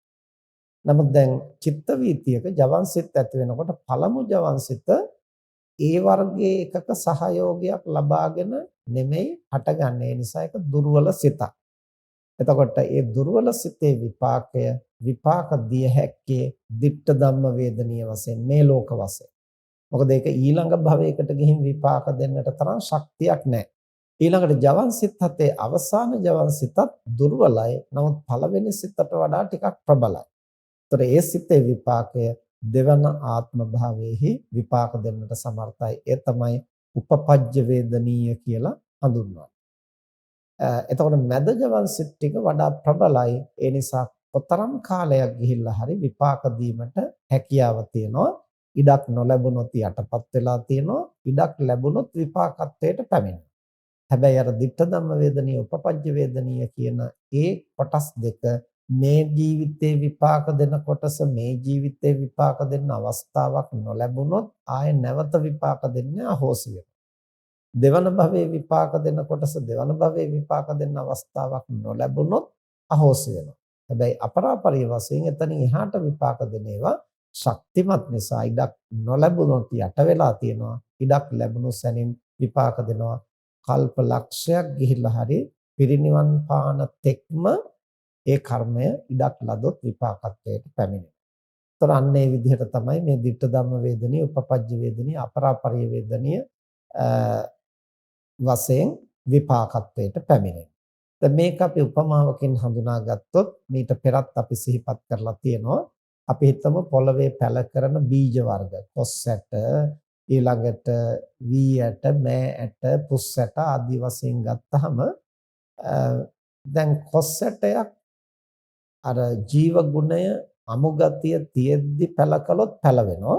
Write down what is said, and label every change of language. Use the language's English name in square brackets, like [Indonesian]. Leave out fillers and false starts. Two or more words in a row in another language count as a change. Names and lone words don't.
[Sinhala] නමුත් දැන් චිත්ත වීතියක ජවන් සිත් ඇති වෙනකොට පළමු ජවන් සිත ඒ වර්ගයේ එකක සහයෝගයක් ලබාගෙන නෙමෙයි හටගන්නේ. ඒ නිසා ඒක දුර්වල සිතක්. එතකොට ඒ දුර්වල සිතේ විපාක දිය හැක්කේ [Pali] ditta dhamma [Sinhala] වේදනීය වශයෙන් මේ ලෝක වශයෙන්. මොකද ඒක ඊළඟ භවයකට ගිහින් විපාක දෙන්නට තරම් ශක්තියක් නැහැ. ඊළඟට ජවන් සිත් 7 අවසාන ජවන් සිතත් දුර්වලයි. නමුත් පළවෙනි සිතට වඩා ටිකක් ප්‍රබලයි. ඒතර ඒ සිතේ විපාකය දෙවන ආත්ම භාවයේහි විපාක දෙන්නට සමර්ථයි. ඒ තමයි උපපජ්ජ වේදනීය කියලා හඳුන්වන්නේ. එතකොට මැද ජවන් සිත් ටික වඩා ප්‍රබලයි. ඒ නිසා කොතරම් කාලයක් ගිහිල්ලා හරි විපාක දීමට හැකියාව තියෙනවා. ඉඩක් නොලැබුණොත් යටපත් වෙලා තියෙනවා. ඉඩක් ලැබුණොත් විපාකත්වයට පැමිණෙනවා. හැබැයි අර [Pali] ditta dhamma [Sinhala] වේදනීය, උපපජ්ජ වේදනීය කියන ඒ කොටස් දෙක මේ ජීවිතේ විපාක දෙන කොටස මේ ජීවිතේ විපාක දෙන්න අවස්ථාවක් නොලැබුණොත් ආය නැවත විපාක දෙන්නේ අහෝසි වෙනවා. දෙවන භවයේ විපාක දෙන කොටස දෙවන භවයේ විපාක දෙන්න අවස්ථාවක් නොලැබුණොත් අහෝසි වෙනවා. හැබැයි අපරාපරිය වශයෙන් එතනින් එහාට විපාක දෙන ඒවා ශක්තිමත් නිසා ඉඩක් නොලැබුණොත් යට වෙලා තියෙනවා. ඉඩක් ලැබුණු සැනින් විපාක දෙනවා. කල්ප ලක්ෂයක් ගිහිල්ලා හරි පිරිනිවන් පාන තෙක්ම ඒ කර්මය ඉඩක් ලදොත් විපාකත්වයට පැමිණෙනවා. ඒතර අන්න ඒ විදිහට තමයි මේ [Pali] ditta dhamma [Sinhala] වේදනීය, උපපජ්ජ වේදනීය, අපරාපරිය වේදනීය වශයෙන් විපාකත්වයට පැමිණෙනවා. දැන් මේක අපි උපමාවකින් හඳුනා ගත්තොත් මීට පෙරත් අපි සිහිපත් කරලා තියෙනවා. අපි හිතමු පොළවේ පැල කරන බීජ වර්ග, කොස් ඇට, ඊළඟට වී ඇට, මෑ ඇට, පුස් ඇට ආදී වශයෙන් ගත්තහම දැන් කොස් ඇටයක් අර ජීව ගුණය අමුගතිය තියෙද්දි පැල කළොත් පැල වෙනවා.